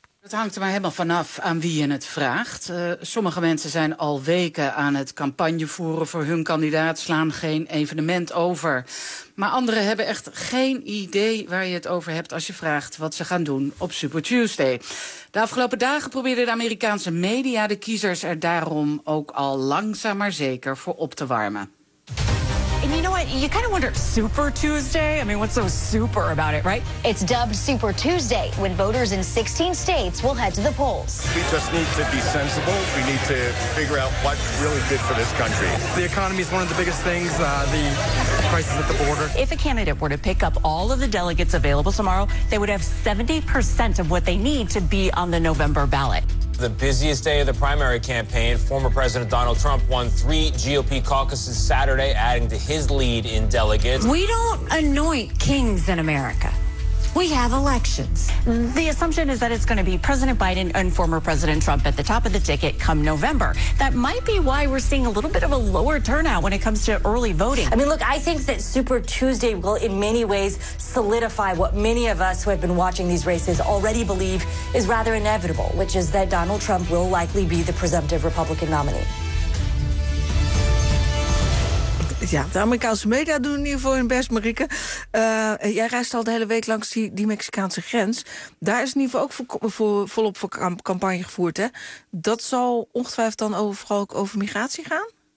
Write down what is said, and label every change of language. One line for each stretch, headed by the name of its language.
Dutch: Het hangt er maar helemaal vanaf aan wie je het vraagt. Sommige mensen zijn al weken aan het campagne voeren voor hun kandidaat, slaan geen evenement over. Maar anderen hebben echt geen idee waar je het over hebt als je vraagt wat ze gaan doen op Super Tuesday. De afgelopen dagen probeerde de Amerikaanse media de kiezers er daarom ook al langzaam maar zeker voor op te warmen.
English: And you know what? You kind of wonder, Super Tuesday? I mean, what's so super about it, right? It's dubbed Super Tuesday when voters in 16 states will head to the polls. We just need to be sensible. We need to figure out what's really good for this country. The economy is one of the biggest things, the crisis at the border. If a candidate were to pick up all of the delegates available tomorrow, they would have 70% of what they need to be on the November ballot. The busiest day of the primary campaign, former President Donald Trump won 3 GOP caucuses Saturday, adding to his lead in delegates. We don't anoint kings in America. We have elections. The assumption is that it's going to be President Biden and former President Trump at the top of the ticket come November. That might be why we're seeing a little bit of a lower turnout when it comes to early voting. I mean, look, I think that Super Tuesday will in many ways solidify what many of us who have been watching these races already believe is rather inevitable, which is that Donald Trump will likely be the presumptive Republican nominee.
Dutch: Ja, de Amerikaanse media doen in ieder geval hun best, Marieke. Jij reist al de hele week langs die Mexicaanse grens. Daar is in ieder geval ook volop voor campagne gevoerd, hè? Dat zal ongetwijfeld dan vooral ook over migratie gaan?